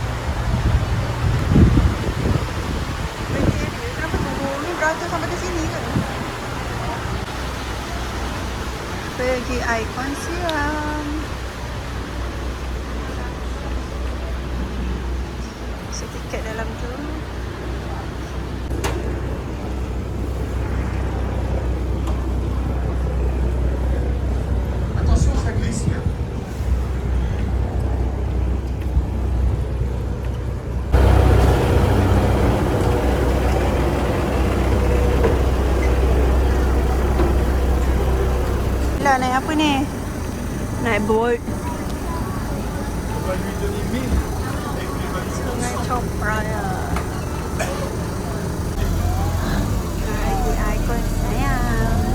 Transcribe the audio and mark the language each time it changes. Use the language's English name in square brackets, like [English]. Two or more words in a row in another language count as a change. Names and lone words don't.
[Malay] Kenapa turun ni beratur sampai ke sini ke? Pergi Ikon Siam. So tiket dalam tu. [French] Attention, ça glisse là. [Malay] Lah naik apa ni? Naik boat. [French] On va lui donner 1000 et puis il va lui [Malay] Sungai Chopraya. Pergi Ikon Siam.